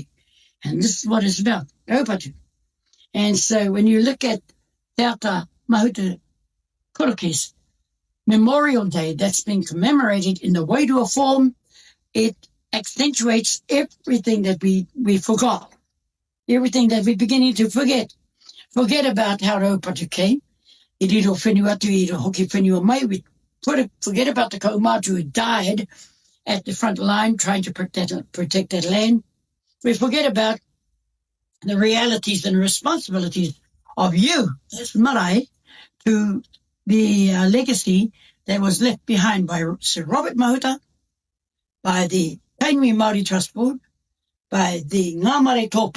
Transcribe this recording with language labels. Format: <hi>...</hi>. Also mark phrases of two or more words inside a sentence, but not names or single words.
<en>And this is what it's about, Raupatu. And so when you look at Taura Mahuta Koroki's Memorial Day that's been commemorated in the wairua form, it accentuates everything that we forgot, everything that we're beginning to forget. Forget about how Raupatu came.</en> <mi>I riro whenua atu, I riro hoki whenua mai.</mi> <en>We forget about the kaumatu who died at the front line trying to protect that land. We forget about the realities and responsibilities of you, as marae, to the legacy that was left behind by Sir Robert Mahuta, by the Tainui Māori Trust Board, by the Ngā Mare</en>